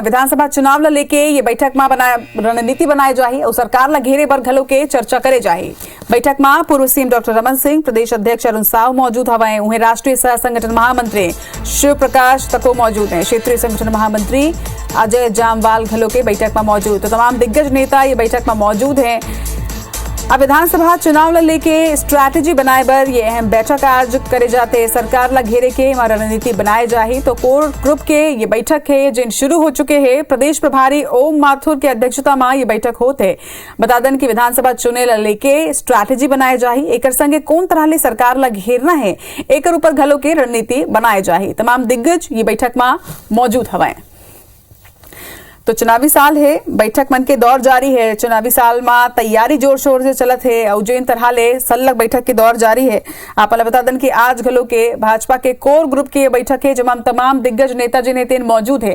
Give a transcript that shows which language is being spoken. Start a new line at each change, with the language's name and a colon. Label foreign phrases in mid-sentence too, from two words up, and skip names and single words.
Chhattisgarhi: विधानसभा चुनाव ला लेके ये बैठक में रणनीति बनाए जाही और सरकार ला घेरे बर घलो के चर्चा करे जाही। बैठक में पूर्व CM डॉक्टर रमन सिंह, प्रदेश अध्यक्ष अरुण साव मौजूद हवे। उन्हें राष्ट्रीय सह संगठन महामंत्री शिव प्रकाश तको मौजूद है। क्षेत्रीय संगठन महामंत्री अजय जामवाल घलो के बैठक में मौजूद। तो तमाम दिग्गज नेता ये बैठक में मौजूद है। अब विधानसभा चुनाव ला लेके स्ट्रैटेजी बनाए बर ये अहम बैठक आज करे जाते। सरकार ला घेरे के रणनीति बनाए जाही। तो कोर ग्रुप के ये बैठक है जिन शुरू हो चुके हैं। प्रदेश प्रभारी ओम माथुर की अध्यक्षता में ये बैठक होते। बता दें कि विधानसभा चुने ला लेके स्ट्रैटेजी बनाए जाही। एकर संगे कौन तरह ले सरकार ला घेरना है एकर ऊपर घलो के रणनीति बनाए जाही। तमाम दिग्गज ये बैठक में मौजूद हवे। तो चुनावी साल है, बैठक मन के दौर जारी है। चुनावी साल में तैयारी जोर शोर से चलत है और जिन तरह ले सल्लग बैठक के दौर जारी है। आप बता दें कि आज घलो के भाजपा के कोर ग्रुप की बैठक है जहाँ तमाम दिग्गज नेताजी नेता मौजूद है।